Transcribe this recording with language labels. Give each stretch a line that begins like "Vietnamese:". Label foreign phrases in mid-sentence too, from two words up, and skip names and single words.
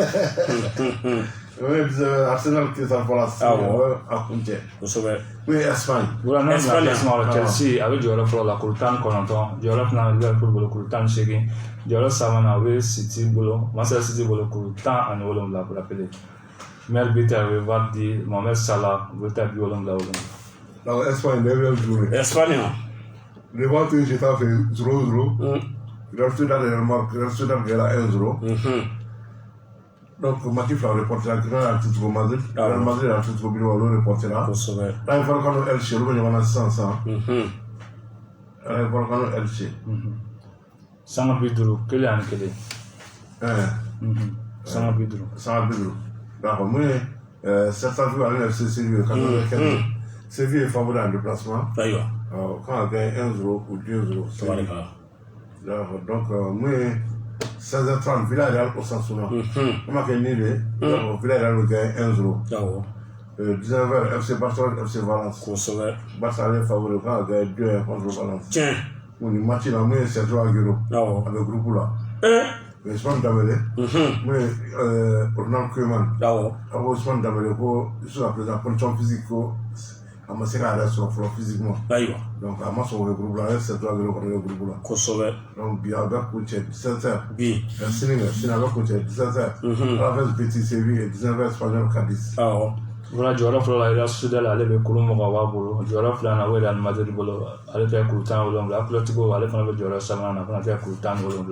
Bambara: Arsenal kisa fɔlɔ sisan a kun cɛ. Kosɛbɛ. N'o ye Espagne. Voilà, n'a bɛna classement la Chelsea a bɛ jɔyɔrɔ fɔlɔ la kuru 19 jɔyɔrɔ filanan Liverpool bolo kuru 18 jɔyɔrɔ sabanan o bɛ City bolo Manchester City bolo kuru 17
French: pour rappeler. Meilleur buteur
Bambara: o bɛ Vardy Mohamed Salah o bɛ taa 77. Donc Espagne bɛ jouer. Espagne. Levante e Getafe 0-0. Real Sociedad gɛra 1-0. Donc match fila reportera Real Atletico Madrid. Real Madrid Atletico Bilbao olu reportera. Kosɛbɛ. N'a ye Vallecano Elche olu bɛ ɲɔgɔn na sisan. N'a ye Vallecano Elche. Sanga 50 1 ani 1. Sanga 50. Sanga 50. D'accord mun ye Celta Vigo ale ni FC Sevilla 95.
French: Sevilla est favori en déplacement.
Bambara: Ayiwa.
French: Quand on gagne 1-0 ou 2-0.
Bambara: Tabarikala.
French: D'accord.
Bambara: Donc mun ye 16h30 Villarreal Osasuna.
French: On m'a gagné Villarreal a gagné 1-0.
Bambara: 19h FC Barcelone FC Valence. Kosɛbɛ.
French: Barça ale favori quand on gagne 2-1 contre Valence. Tiens.
Bambara: Ni match là mun ye Sergio Aguero.
French: Avec groupe là.
Bambara: Ousmane Dembélé. Mun ye Ronald Koeman. Ousmane Dembélé ko
French: jusqu'à présent condition physique
Bambara: ko a ma se ka yɛrɛ sɔrɔ fɔlɔ physiquement. Ayiwa. Donc a ma sɔn o bɛ groupe la a ye Sergio Aguero kɔni bɛ groupe la. Kosɛbɛ. Donc bi a bɛ kun cɛ 17h. Bi. Sini a bɛ kun cɛ 17h. Alaves Betis Séville et 19h Espanyol Cadiz. Voilà jɔyɔrɔ fɔlɔ la Real Sociedad ale bɛ kuru 20 b'a bolo jɔyɔrɔ filanan o ye Real Madrid bolo ale tɛ kuru 17 Atletico ale fana bɛ jɔyɔrɔ sabanan na fana tɛ kuru 17.